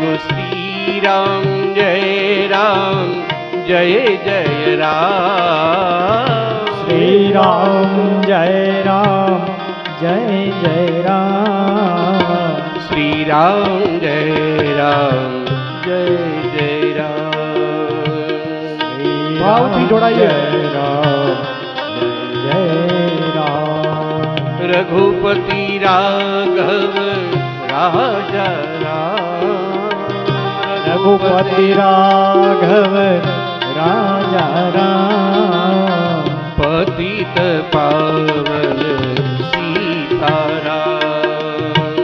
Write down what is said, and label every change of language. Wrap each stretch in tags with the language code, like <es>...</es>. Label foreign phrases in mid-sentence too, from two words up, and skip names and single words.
<hi>श्री राम जय राम जय जय राम। श्री राम जय राम जय जय राम। श्री राम जय राम जय जय राम।</hi> <gu>भावથી જોડાઈએ રામ જય જય રામ।</gu> <hi>रघुपति राघव राजा राम। रघुपति राघव राजा राम। पतित पावन सीताराम।</hi>